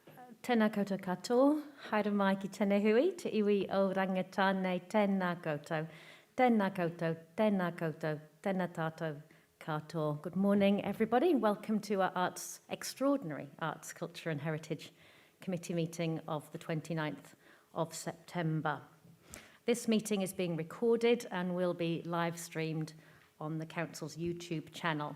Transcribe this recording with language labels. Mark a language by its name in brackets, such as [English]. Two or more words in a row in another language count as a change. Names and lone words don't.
[Māori] Tēnā koutou katoa, haere mai ki tēnei hui, te iwi o rangitāne tēnā koutou. Tēnā koutou, tēnā koutou, tēnā tātou katoa. [English] Good morning, everybody. Welcome to our extraordinary Arts, Culture and Heritage Committee meeting of the 29th of September. This meeting is being recorded and will be live streamed on the Council's YouTube channel.